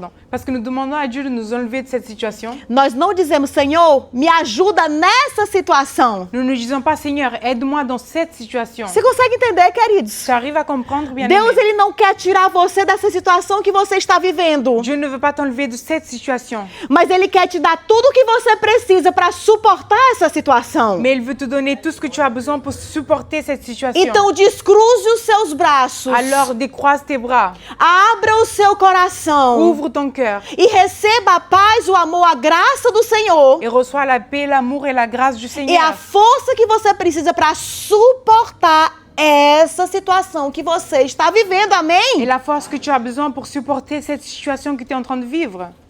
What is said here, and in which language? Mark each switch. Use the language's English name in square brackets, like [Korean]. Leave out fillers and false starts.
[French] Parce que nous demandons à Dieu de nous enlever de cette situation. [Portuguese] nós não dizemos, Senhor, me ajuda nessa situação. [French] Nous ne disons pas, Seigneur, aide-moi dans cette situation. [Portuguese] Você consegue entender, queridos? [French] Tu arrives à comprendre, bien [Portuguese] Deus, [French] aimé? [Portuguese] ele não quer tirar você dessa situação que você está vivendo. [French] Dieu ne veut pas t'enlever de cette situation. [Portuguese] Mas ele quer te dar tudo o que você precisa para suportar essa situação. [French] Mais il veut te donner tout ce que tu as besoin pour supporter cette situation. [Portuguese] Então descruze os seus braços. [French] Alors décroise tes bras, [Portuguese] Abra o seu coração. [French] ouvre ton cœur [Portuguese] E receba a paz, o amor, a graça do Senhor. [French] et reçois la paix, l'amour et la grâce du [Portuguese] E a [French] Seigneur. [Portuguese] força que você precisa para suportar essa situação que você está vivendo. [French] Et [Portuguese] Amém? [French] la force que tu as besoin pour supporter cette situation que tu es en train de vivre.